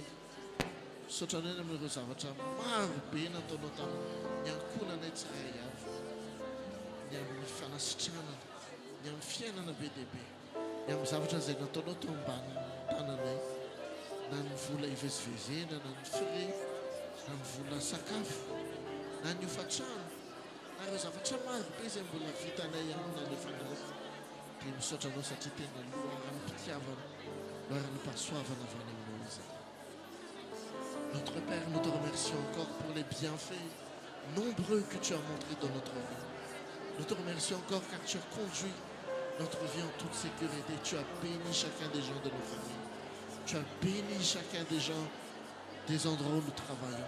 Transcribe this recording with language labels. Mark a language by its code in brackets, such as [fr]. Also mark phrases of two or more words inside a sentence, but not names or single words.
[mg] Misaotranao amin'ireo zavatra maro be nataonao tamin'ny ankonanay tsirairay avy, ny amin'ny fanasitranana, ny amin'ny fiainana be dia be, ny amin'ny zavatra izay nataonao tao ambany tananay, na ny vola hivezivezena, na ny frais, na ny vola sakafo, na ny hofatrano, na ireo zavatra maro be izay mbola vitanay amina nefanao. Dia misaotranao satria tena loharany mpitiavana, loharany mpahasoavana avy any aminao izany. [fr] Notre Père, nous te remercions encore pour les bienfaits nombreux que tu as montrés dans notre vie. Nous te remercions encore car tu as conduit notre vie en toute sécurité. Tu as béni chacun des gens de nos familles. Tu as béni chacun des gens des endroits où nous travaillons.